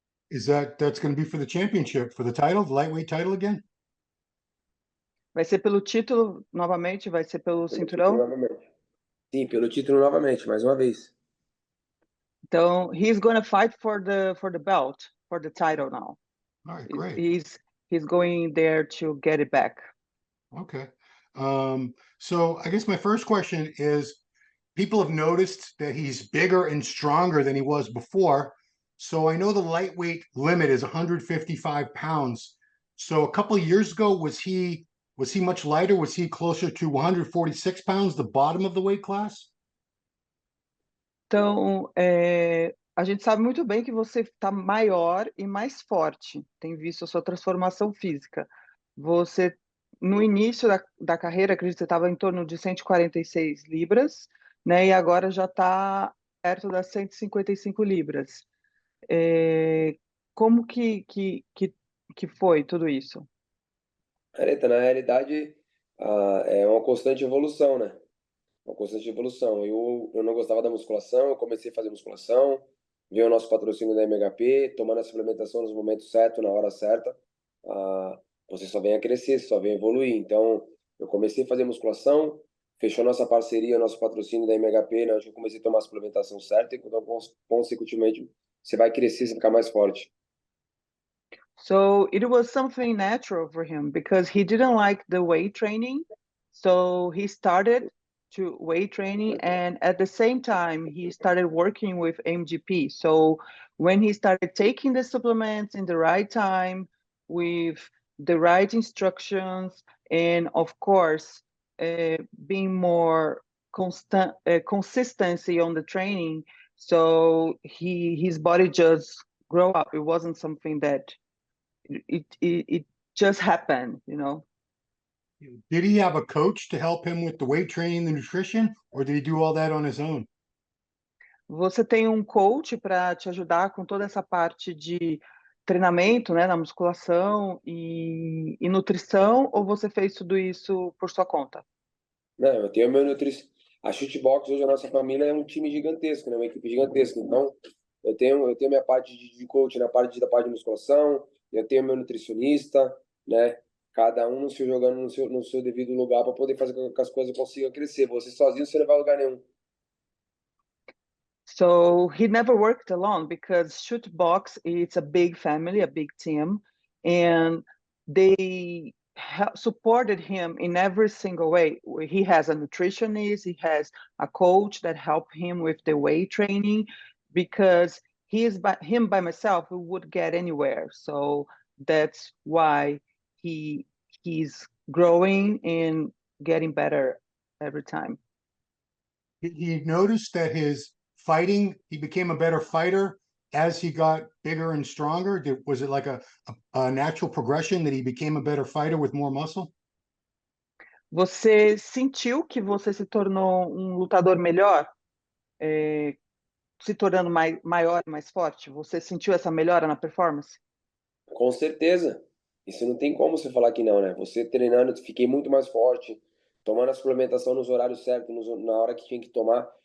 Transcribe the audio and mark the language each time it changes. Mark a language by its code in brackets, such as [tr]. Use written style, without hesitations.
[en] Is that's going to be for the championship, for the title, the lightweight title again? [pt] Vai ser pelo título novamente? Vai ser pelo cinturão? Sim, pelo título novamente, mais uma vez. [en] Então, he's going to fight for the belt, for the title now. All right, great. He's going there to get it back. Okay. So I guess my first question is, people have noticed that he's bigger and stronger than he was before. So I know the lightweight limit is 155 pounds. So a couple of years ago, was he much lighter? Was he closer to 146 pounds, the bottom of the weight class? [pt] Então, a gente sabe muito bem que você está maior e mais forte, tem visto a sua transformação física. Você, no início da carreira, acredito que você estava em torno de 146 libras, né? E agora já está perto das 155 libras. Como que foi tudo isso? Areta, na realidade, é uma constante evolução, né? Uma constante evolução. Eu não gostava da musculação, eu comecei a fazer musculação, veio o nosso patrocínio da MHP, tomando a suplementação nos momentos certos, na hora certa. Você só vem a crescer, só vem a evoluir. Então, eu comecei a fazer musculação, fechou nossa parceria, nosso patrocínio da MHP, né? Eu comecei a tomar a suplementação certa, então, consequentemente, você vai crescer, você vai ficar mais forte. [en] So it was something natural for him because he didn't like the weight training. So he started to weight training, and at the same time, he started working with MGP. So when he started taking the supplements in the right time, with the right instructions, and of course, being more consistency on the training, so his body just grow up. It wasn't something that it just happened, you know. Did he have a coach to help him with the weight training, the nutrition, or did he do all that on his own? [pt] Você tem um coach para te ajudar com toda essa parte de treinamento, né, na musculação e nutrição, ou você fez tudo isso por sua conta? Não, eu tenho meu nutricionista. A Shootbox, hoje a nossa família é um time gigantesco, né? Uma equipe gigantesca. Então, eu tenho minha parte de coach da parte de musculação, eu tenho meu nutricionista, né? Cada um jogando no seu devido lugar para poder fazer com que as coisas consigam crescer. Você sozinho, você não vai a lugar nenhum. [en] So he never worked alone because Shootbox is a big family, a big team, and they supported him in every single way. He has a nutritionist, he has a coach that helped him with the weight training, because him by himself he would get anywhere. So that's why he's growing and getting better every time. He noticed that his fighting, he became a better fighter as he got bigger and stronger. Was it like a natural progression that he became a better fighter with more muscle? [pt] Você sentiu que você se tornou um lutador melhor, se tornando maior e mais forte? Você sentiu essa melhora na performance? Com certeza. Isso não tem como você falar que não, né? Você treinando, fiquei muito mais forte, tomando a suplementação nos horários certos, na hora que tinha que tomar.